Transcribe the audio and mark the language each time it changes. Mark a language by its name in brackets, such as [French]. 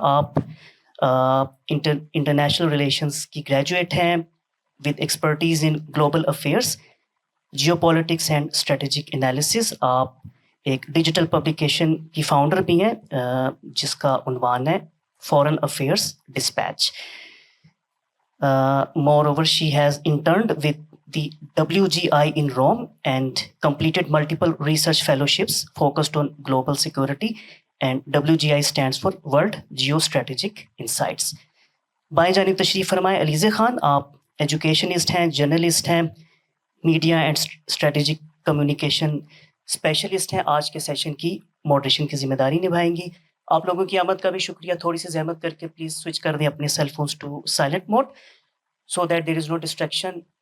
[Urdu] آپ [English] international relations [Urdu] کی [English] graduate [Urdu] ہیں [English] With expertise in global affairs, geopolitics and strategic analysis. [Urdu] آپ ایک ڈیجیٹل پبلیکیشن کی فاؤنڈر بھی ہیں جس کا عنوان ہے foreign affairs dispatch. [English] Moreover, she has interned with the WGI in Rome and completed multiple research fellowships focused on global security, and WGI stands for World Geostrategic Insights. [Urdu] بائیں جانب تشریف فرمائے علیزے خان. آپ ایجوکیشنسٹ ہیں, جرنلسٹ ہیں, media and strategic communication specialist ہیں. آج کے سیشن کی ماڈریشن کی ذمہ داری نبھائیں گی. آپ لوگوں کی آمد کا بھی شکریہ. تھوڑی سی زحمت کر کے پلیز سوئچ کر دیں اپنے cell phones [English] To silent mode so that there is no distraction.